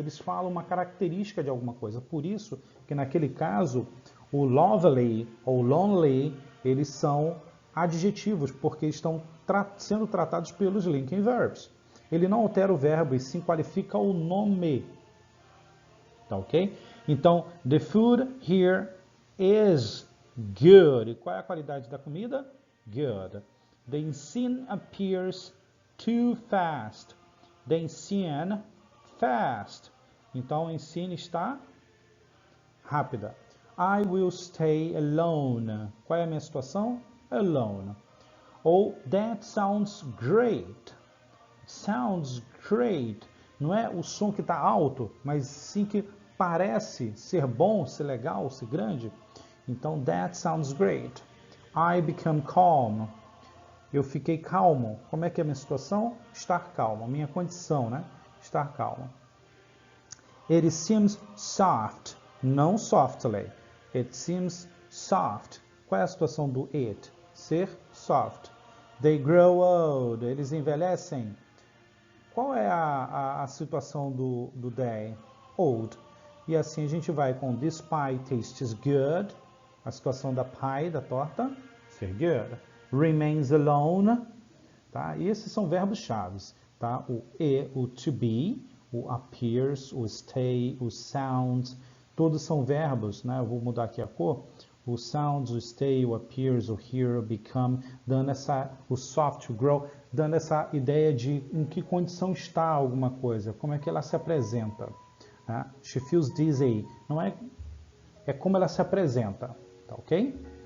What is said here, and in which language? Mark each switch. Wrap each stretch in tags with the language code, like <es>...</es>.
<pt>Eles falam uma característica de alguma coisa. Por isso que naquele caso, o lovely ou lonely, eles são adjetivos, porque estão sendo tratados pelos linking verbs. Ele não altera o verbo e sim qualifica o nome. Tá ok? Então,</pt> <en>the food here is good.</en> <pt>E qual é a qualidade da comida?</pt> <en>Good. The ensine appears too fast. The ensine fast.</en> <pt>Então, o ensine está rápida.</pt> <en>I will stay alone.</en> <pt>Qual é a minha situação?</pt> <en>Alone. Ou that sounds great. Sounds great.</en> <pt>Não é o som que está alto, mas sim que parece ser bom, ser legal, ser grande. Então,</pt> <en>that sounds great. I become calm.</en> <pt>Eu fiquei calmo. Como é que é a minha situação? Estar calmo. Minha condição, né? Estar calmo.</pt> <en>It seems soft,</en> <pt>não</pt> <en>softly. It seems soft.</en> <pt>Qual é a situação do it? Ser</pt> <en>soft. They grow old.</en> <pt>Eles envelhecem. Qual é a situação do they? Old. E assim a gente vai com</pt> <en>this pie tastes good.</en> <pt>A situação da pie, da torta, ser good.</pt> <en>Remains alone.</en> <pt>Tá? E esses são verbos-chave. Tá? O e, o to be, o appears, o stay, o sounds. Todos são verbos, né? Eu vou mudar aqui a cor. O sounds, o stay, o appears, o hear, o become, dando o soft, o grow, dando essa ideia de em que condição está alguma coisa, como é que ela se apresenta. Né?</pt> <en>She feels dizzy.</en> <pt>Não é como ela se apresenta, tá ok?</pt>